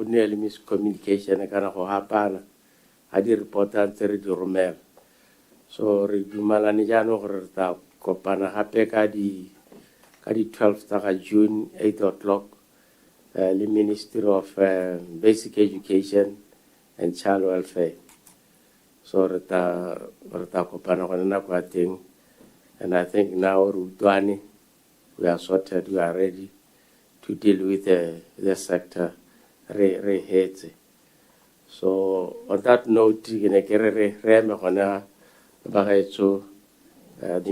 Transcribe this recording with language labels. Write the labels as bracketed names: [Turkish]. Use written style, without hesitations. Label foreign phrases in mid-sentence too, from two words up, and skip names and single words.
[Tswana] nne le miscommunication kana go hapana ga di-reporta ntse re di romela so re dumalane jaanong gore re tla kopana gape ka di 12 tsa ga June 8 o'clock le Ministry of Basic Education and Child Welfare so re tla kopana gone nako ya teng. [English] And I think now Rutwani, we are sorted, we are ready to deal with the sector heads. So on that note, the meeting is adjourned.